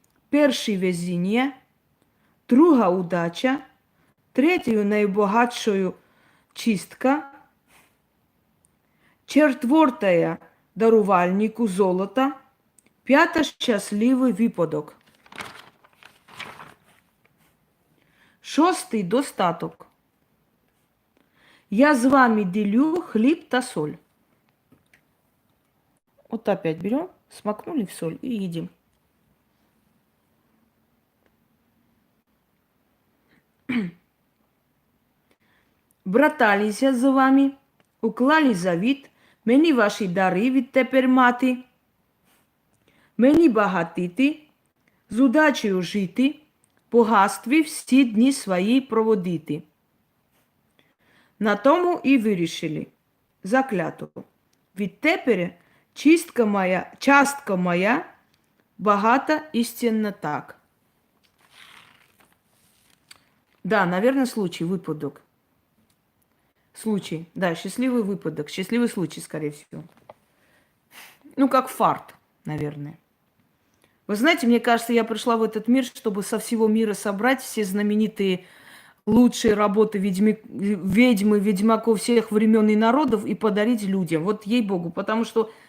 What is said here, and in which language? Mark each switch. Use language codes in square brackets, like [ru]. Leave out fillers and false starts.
[uk] Перший везіння, друга удача, третьою найбагатшою чистка, четвертая дарувальнику золота, п'ята щасливий випадок. Шостий достаток. Я з вами делю хліб та соль. [ru] Вот опять берем, смакнули в соль и едим. [uk] Браталися з вами, уклали завіт, мені ваші дари відтепер мати, мені багатити, з удачею жити, в багатстві всі дні свої проводити. На тому і вирішили заклято. Відтепер частка моя багата, істинно так. [ru] Да, наверное, случай, выпадок. Случай, да, счастливый выпадок, счастливый случай, скорее всего. Ну, как фарт, наверное. Вы знаете, мне кажется, я пришла в этот мир, чтобы со всего мира собрать все знаменитые лучшие работы ведьмы, ведьмаков всех времен и народов и подарить людям. Вот ей-богу, потому что